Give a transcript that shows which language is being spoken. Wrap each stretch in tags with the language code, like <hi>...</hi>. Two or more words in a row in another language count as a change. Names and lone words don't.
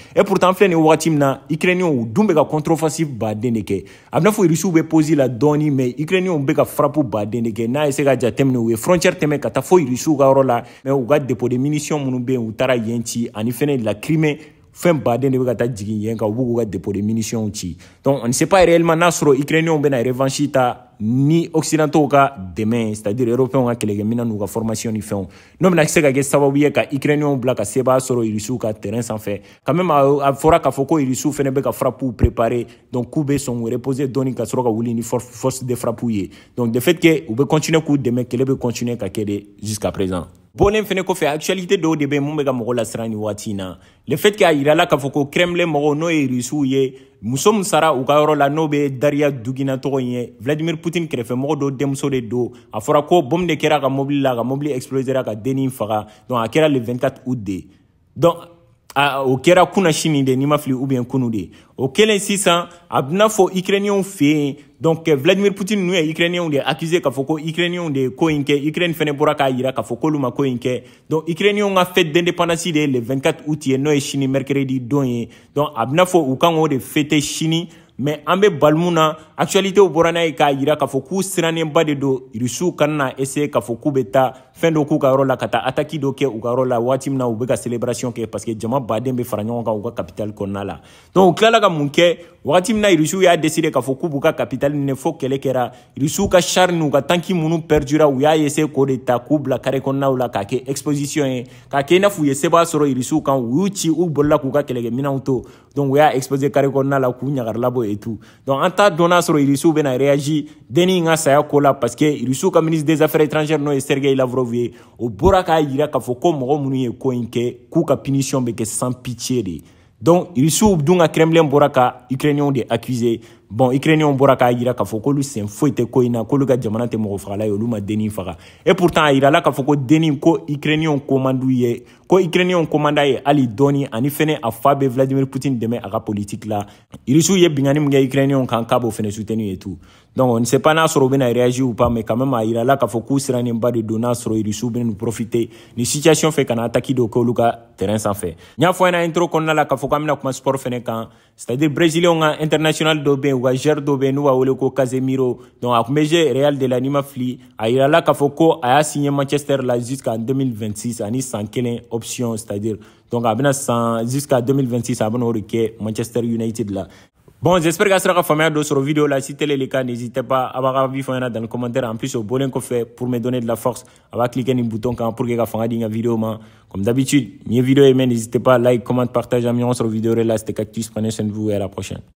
<fr>Et pourtant</fr> <bm>filɛ nin wagati min na Ukrainiens u dun bɛ ka contre-offensive baden de kɛ, a bɛna fɔ Irisiw bɛ pause la dɔɔni, mais Ukrainiens bɛ ka frappe baden de kɛ. N'a ye se ka jateminɛ u ye frontière tɛmɛ ka taa fɔ Irisiw ka yɔrɔ la, mais u ka</bm> <fr>dépôt de munitions</fr> <bm>minnu bɛ yen u taara yen ci, ani fɛnɛ la Crimée fɛn baden de bɛ ka taa jigin yen kan, u b'u ka</bm> <fr>dépôt de munitions</fr> <bm>ci.</bm> <fr>Donc on ne sait pas réellement</fr> <bm>n'a sɔrɔ Ukrainiens bɛna revanche ta ni occidentaux ka dɛmɛ,</bm> <fr>c'est-à-dire européens</fr> <bm>ka kɛlɛkɛminɛn n'u ka formation ni fɛnw, n'o bɛna se ka kɛ sababu ye ka Ukrainiens bila ka sebaaya sɔrɔ Irisiw ka terrain sanfɛ.</bm> <fr>Quand même</fr> <bm>a fɔra k'a fɔ ko Irisiw fɛnɛ bɛ ka frappe préparer, donc k'u bɛ sɔn k'u reposer dɔɔni ka sɔrɔ ka wuli ni</bm> <fr>force de frappe</fr> <bm>ye.</bm> <fr>Donc de fait que</fr> <bm>u bɛ continuer k'u dɛmɛ, kɛlɛ bɛ continuer ka kɛ de</bm> <fr>jusqu'à présent.</fr> <bm>Bɔlen fɛnɛ kɔfɛ actualité dɔw de bɛ mun bɛ ka mɔgɔ lasiran ni waati in na.</bm> <fr>Le fait</fr> <bm>k'a yirala k'a fɔ ko Kremlin mɔgɔw n'o ye Irisiw ye, muso min sara u ka yɔrɔ la n'o bɛ Daria Dugina tɔgɔ in ye, Vladimir Poutine kɛrɛfɛmɔgɔ dɔ denmuso de don. A fɔra ko bombe de kɛra a ka mobili la, a ka mobili explosera ka dennin faga. Donc a kɛra</bm> <fr>le 24 août</fr> <bm>de. Donc o kɛra kunna sini de, n'i ma fili, ou bien kunu de. O kɛlen sisan a bɛna fɔ Ukrainiens fɛ yen, donc Vladimir Poutine n'u ye Ukrainiens de accusé k'a fɔ ko Ukrainiens de ko in kɛ, Ukraine fɛnɛ bɔra k'a yira k'a fɔ k'olu ma ko in kɛ. Donc Ukrainiens ka</bm> <fr>fête d'indépendance</fr> <bm>de</bm> <fr>le 24 août</fr> <bm>ye, n'o ye sini mercredi don ye. Donc a bɛna fɔ u kan k'o de fêter sini, mais an bɛ balimun na actualité bɔra n'a ye k'a yira k'a fɔ k'u sirannenba de don Irisiw kana na essayer k'a fɔ k'u bɛ taa fɛn dɔ k'u ka yɔrɔ la, ka taa attaque dɔ kɛ u ka yɔrɔ la waati min na u bɛ ka célébration kɛ,</bm> <fr>parce que</fr> <bm>jama baden bɛ fara ɲɔgɔn kan u ka capitale kɔnɔna la. Donc u tilala ka mun kɛ waati min na Irisiw y'a décider k'a fɔ k'u b'u ka capitale minɛ fo kɛlɛ kɛra, Irisiw ka char n'u ka tanki minnu perdura u y'a essayer k'o de ta k'u bila carré kɔnɔnaw la k'a kɛ exposition ye, k'a kɛ i n'a fɔ u ye sebaaya sɔrɔ Irisiw kan, u y'u ci, u bolila k'u ka kɛlɛkɛminɛnw to, donc u y'a exposer carré kɔnɔna la k'u ɲagarila bɔ</bm> <fr>et tout.</fr> <bm>Donc an t'a dɔn n'a sɔrɔ Irisiw bɛna réagir dennin ka saya ko la,</bm> <fr>parce que</fr> <bm>Irisiw ka</bm> <fr>ministre des affaires étrangères</fr> <bm>n'o ye Sergei Lavrov ye, o bɔra k'a yira k'a fɔ ko mɔgɔ minnu ye ko in kɛ k'u ka punition bɛ kɛ</bm> <fr>sans pitié</fr> <bm>de. Donc Irisiw dun ka Kremlin bɔra ka Ukrainiens de accuser. Bon, Ukrainiens bɔra k'a yira k'a fɔ k'olu sen foyi tɛ ko in na, k'olu ka jamana tɛ mɔgɔ fagala ye, olu ma dennin faga.</bm> <fr>Et pourtant</fr> <bm>a yirala k'a fɔ ko dennin ko Ukrainiens commandant ye, ko Ukrainiens commandant ye hali dɔɔni, ani fɛnɛ a fa bɛ Vladimir Poutine dɛmɛ a ka politique la. Irisiw ye bingani min kɛ Ukrainiens kan k'a b'o fɛnɛ soutenir</bm> <fr>et tout. Donc on ne sait pas</fr> <bm>n'a sɔrɔ u bɛna réagir</bm> <fr>ou pas, mais quand même</fr> <bm>a yirala k'a fɔ k'u sirannenba de don n'a sɔrɔ Irisiw bɛna profiter ni situation fɛ ka na attaque dɔ kɛ olu ka terrain sanfɛ. N y'a fɔ a ɲɛna intro kɔnɔna la k'a fɔ k'an bɛna kuma sport fɛnɛ kan,</bm> <fr>c'est-à-dire</fr> <bm>Brésilien ka international dɔ bɛ yen, u ka joueur dɔ bɛ yen n'u b'a wele ko Casemiro. Donc a tun bɛ jouer Real de la n'i ma fili, a yirala k'a fɔ ko a y'a signé Manchester la</bm> <fr>jusqu'en 2026</fr> <bm>ani san kelen option,</bm> <fr>c'est-à-dire donc</fr> <bm>a bɛna san</bm> <fr>jusqu'à 2026</fr> <bm>a bɛna o de kɛ Manchester United la.</bm> <fr>Bon, j'espère que ça sera familier de cette vidéo là. Si tel est le cas, n'hésitez pas à avoir avis dans les commentaires. En plus, au bon fait pour me donner de la force, à cliquer sur le bouton pour que vous fassiez une vidéo. Comme d'habitude, une vidéo, n'hésitez pas à like, comment, partager, sur la vidéo là. C'était Cactus. Prenez soin de vous et à la prochaine.</fr>